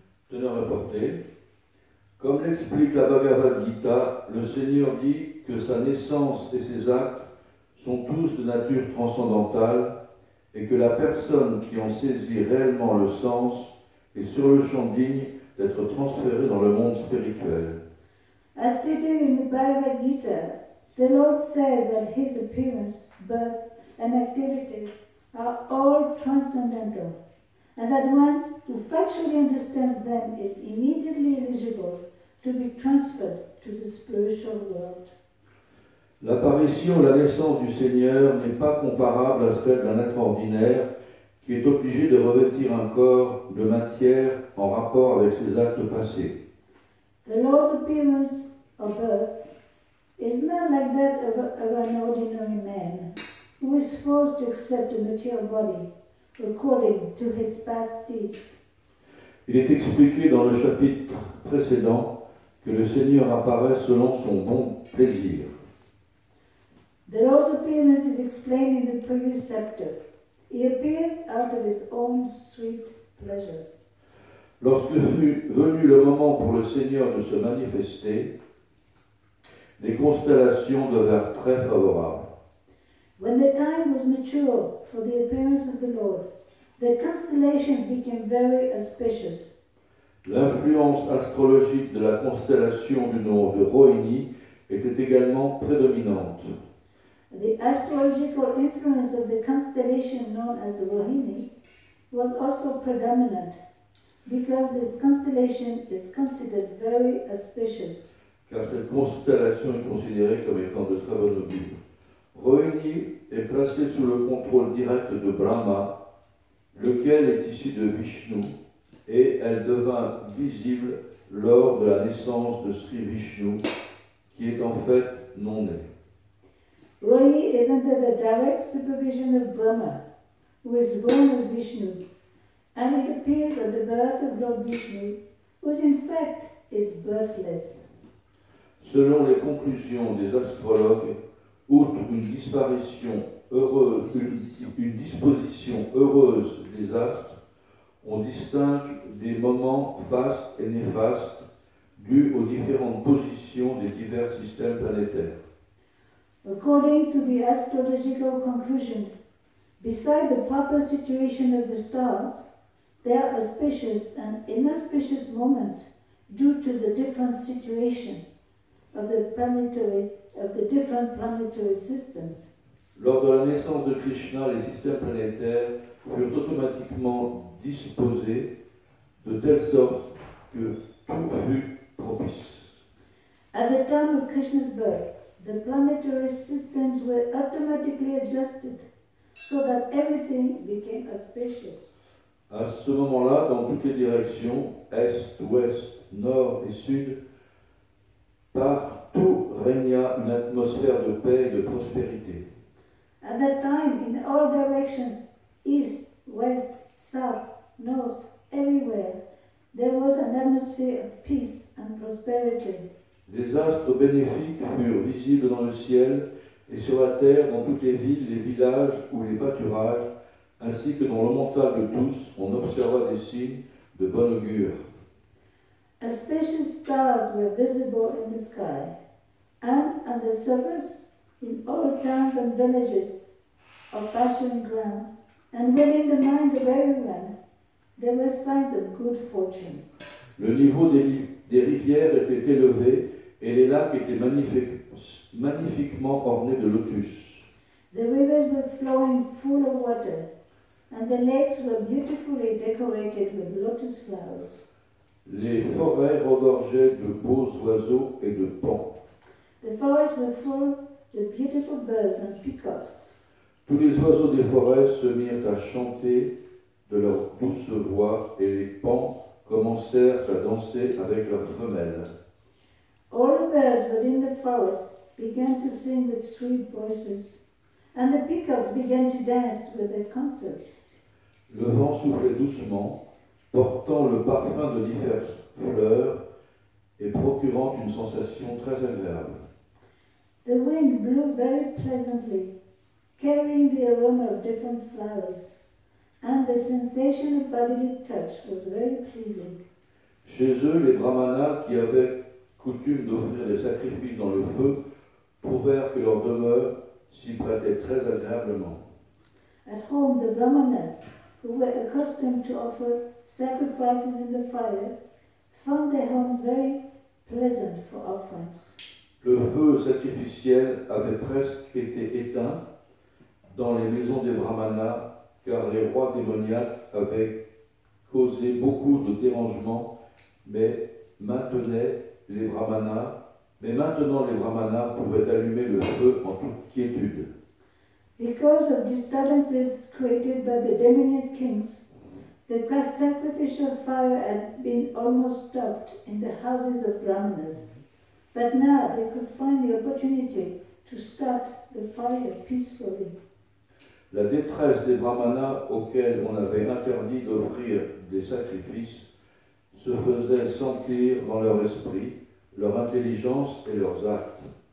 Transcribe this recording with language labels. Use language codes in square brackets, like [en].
[fr] Tenant rapporté, comme l'explique la Bhagavad Gita, le Seigneur dit que sa naissance et ses actes sont tous de nature transcendantale et que la personne qui en saisit réellement le sens est sur le champ digne d'être transférée dans le monde spirituel. [en] As stated in the Bhagavad Gita, the Lord says that his appearance, birth, and activities are all transcendental, and that one who factually understands them is immediately eligible to be transferred to the spiritual world. [fr] L'apparition, la naissance du Seigneur n'est pas comparable à celle d'un être ordinaire qui est obligé de revêtir un corps de matière en rapport avec ses actes passés. [en] The Lord's appearance or birth is not like that of an ordinary man who is forced to accept a material body according to his past deeds. [fr] Il est expliqué dans le chapitre précédent que le Seigneur apparaît selon son bon plaisir. [en] The Lord's appearance is explained in the previous chapter. He appears out of his own sweet pleasure. [fr] Lorsque fut venu le moment pour le Seigneur de se manifester, les constellations devinrent très favorables. [en] When the time was mature for the appearance of the Lord, the constellations became very auspicious. [fr] L'influence astrologique de la constellation du nom de Rohini était également prédominante. [en] The astrological influence of the constellation known as Rohini was also predominant, because this constellation is considered very auspicious. [fr] Car cette constellation est considérée comme étant de très bon augure. Rohini est placée sous le contrôle direct de Brahma, lequel est issu de Vishnu, et elle devint visible lors de la naissance de Sri Vishnu, qui est en fait non-né. [en] Rohini is under the direct supervision of Brahma, who is born of Vishnu, and it appears at the birth of Lord Vishnu, who in fact is birthless. [fr] Selon les conclusions des astrologues, outre une disposition heureuse des astres, on distingue des moments fastes et néfastes dus aux différentes positions des divers systèmes planétaires. [en] According to the astrological conclusion, beside the proper situation of the stars, there are auspicious and inauspicious moments due to the different situation of the different planetary systems. [fr] Lors de la naissance de Krishna, les systèmes planétaires furent automatiquement disposés de telle sorte que tout fut propice. [en] At the time of Krishna's birth, the planetary systems were automatically adjusted so that everything became auspicious. [fr] À ce moment-là, dans toutes les directions, est, ouest, nord et sud, partout régna une atmosphère de paix et de prospérité. [en] At that time, in all directions, east, west, south, north, everywhere, there was an atmosphere of peace and prosperity. [fr] Les astres bénéfiques furent visibles dans le ciel et sur la terre, dans toutes les villes, les villages ou les pâturages, ainsi que dans le mental de tous, on observa des signes de bon augure. [en] Auspicious stars were visible in the sky, and on the surface, in all towns and villages of pasture grounds, and within the mind of everyone, there were signs of good fortune. [fr] Le niveau des rivières était élevé et les lacs étaient magnifiquement ornés de lotus. [en] The rivers were flowing full of water, and the lakes were beautifully decorated with lotus flowers. [fr] Les forêts regorgeaient de beaux oiseaux et de paons. [en] The forests were full with beautiful birds and peacocks. [fr] Tous les oiseaux des forêts se mirent à chanter de leur douce voix et les paons commencèrent à danser avec leurs femelles. [en] All the birds within the forest began to sing with sweet voices, and the peacocks began to dance with their consorts. [fr] Le vent soufflait doucement, portant le parfum de diverses fleurs et procurant une sensation très agréable. [en] The wind blew very pleasantly, carrying the aroma of different flowers, and the sensation of bodily touch was very pleasing. [fr] Chez eux, les brahmanas qui avaient coutume d'offrir des sacrifices dans le feu prouvèrent que leur demeure s'y prêtait très agréablement. [en] At home, the Brahmanas, who were accustomed to offer sacrifices in the fire, found their homes very pleasant for offerings. [fr] Le feu sacrificiel avait presque été éteint dans les maisons des brahmanas car les rois démoniaques avaient causé beaucoup de dérangements, mais maintenant les brahmanas pouvaient allumer le feu en toute quiétude. [en] Because of disturbances created by the demoniac kings, the sacrificial fire had been almost stopped in the houses of Brahmanas. But now they could find the opportunity to start the fire peacefully. [fr] La détresse des brahmanas auxquels on avait interdit d'offrir des sacrifices se faisait sentir dans leur esprit, leur intelligence et leurs actes.